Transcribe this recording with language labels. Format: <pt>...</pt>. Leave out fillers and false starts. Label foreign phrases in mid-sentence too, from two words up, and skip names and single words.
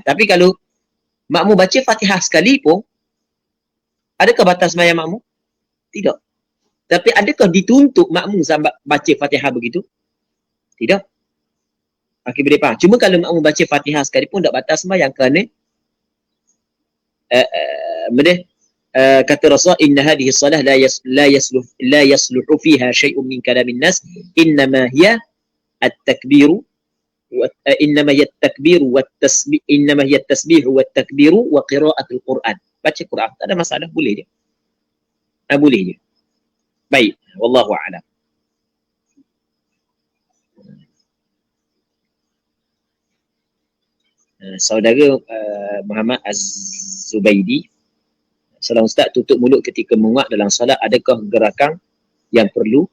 <ms>Tapi kalau makmum baca Fatihah sekali pun, adakah batal sembahyang makmum? Tidak. Tapi adakah dituntut makmum sampai baca Fatihah begitu? Tidak. Okey, boleh faham. Cuma kalau makmum baca Fatihah sekali pun tak batal sembahyang kerana kata Rasul,</ms> <ar>إن هذه الصلاة لا يصلح فيها شيء من كلام الناس, إنما هي التكبير إنما هي التكبير والتسبيح إنما هي التسبيح والتكبير وقراءة القرآن.</ar> <ms>Baca Quran tak ada masalah, boleh je. Boleh je. Baik,</ms> <ar>والله أعلم.</ar> <ms>Saudara Muhammad Az-Zubaidi, salam Ustaz, tutup mulut ketika menguat dalam solat, adakah gerakan yang perlu?</ms>